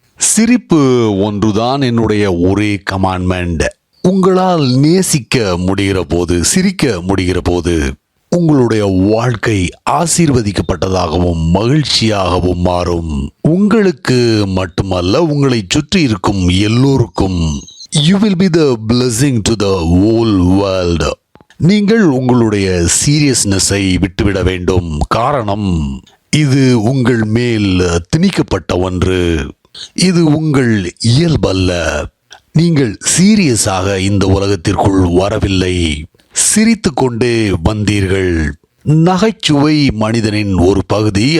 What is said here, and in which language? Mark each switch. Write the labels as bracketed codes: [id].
[ta] சிரிப்பு ஒன்றுதான் என்னுடைய ஒரே கமாண்ட்மெண்ட். உங்களால் நேசிக்க முடிகிற போது, சிரிக்க முடிகிற போது உங்களுடைய வாழ்க்கை ஆசீர்வதிக்கப்பட்டதாகவும் மகிழ்ச்சியாகவும் மாறும். உங்களுக்கு மட்டுமல்ல, உங்களை சுற்றி இருக்கும் எல்லோருக்கும். [en] You will be the blessing to the whole world. [ta] நீங்கள் உங்களுடைய சீரியஸ்னஸை விட்டுவிட வேண்டும். காரணம், இது உங்கள் மேல் திணிக்கப்பட்ட ஒன்று. இது உங்கள் இயல்பல்ல. நீங்கள் சீரியஸாக இந்த உலகத்திற்குள் வரவில்லை. சிரித்து கொண்டே வந்தீர்கள். நகைச்சுவை மனிதனின் ஒரு பகுதி.